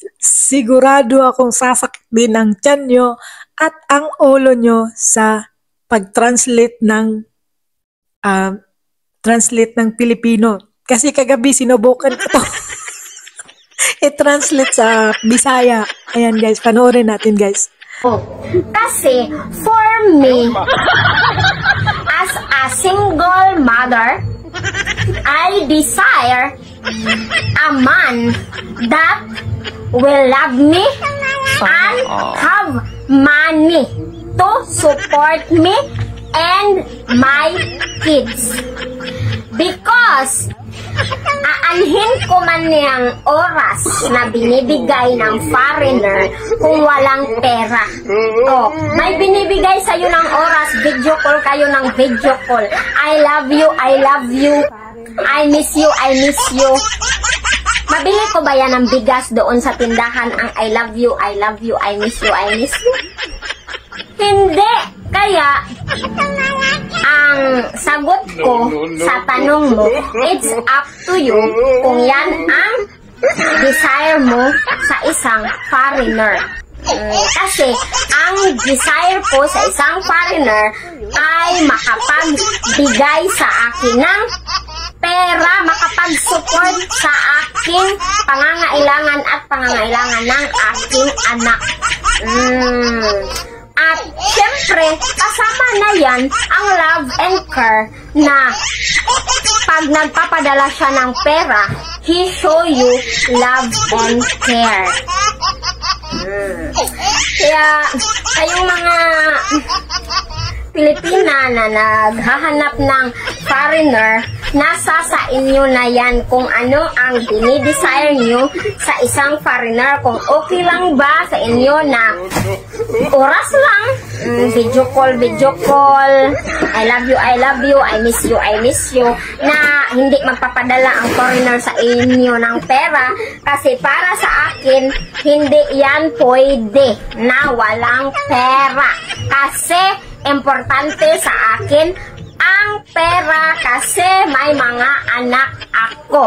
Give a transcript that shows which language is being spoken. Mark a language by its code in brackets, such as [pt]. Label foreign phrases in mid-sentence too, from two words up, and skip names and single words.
[tl] Sigurado akong sasakit din ang tiyan nyo at ang ulo nyo sa pag-translate ng Pilipino. Kasi kagabi sinubukan ko to. I-translate sa Bisaya. Ayan guys, panoorin natin guys. [en] Kasi for me, as a single mother, I desire a man that will love me and have money to support me and my kids. [tl] Because aanhin ko man niyang oras na binibigay ng foreigner kung walang pera. Oh, may binibigay sa'yo ng oras, video call kayo ng video call. [en] I love you, I miss you. [tl] Mabili ko ba yan ng bigas doon sa tindahan ang [en] I love you, I miss you? [tl] Hindi. Kaya, ang sagot ko sa tanong mo, [en] it's up to you [tl] kung yan ang desire mo sa isang foreigner. Kasi, ang desire ko sa isang foreigner ay makapagbigay sa akin ng pera, makapag-support sa aking pangangailangan at pangangailangan ng aking anak. At syempre, kasama na yan ang [en] love and care [tl] na pag nagpapadala siya ng pera, [en] he show you love and care. [tl] Kaya, kayong mga Pilipina na naghahanap ng foreigner, nasa sa inyo na yan kung ano ang dinidesire nyo sa isang foreigner. Kung okay lang ba sa inyo na oras lang, [en] video call, I love you, I miss you, [tl] na hindi magpapadala ang foreigner sa inyo ng pera. Kasi para sa akin, hindi yan pwede na walang pera. Kasi importante sa akin ang pera kasi may mga anak ako.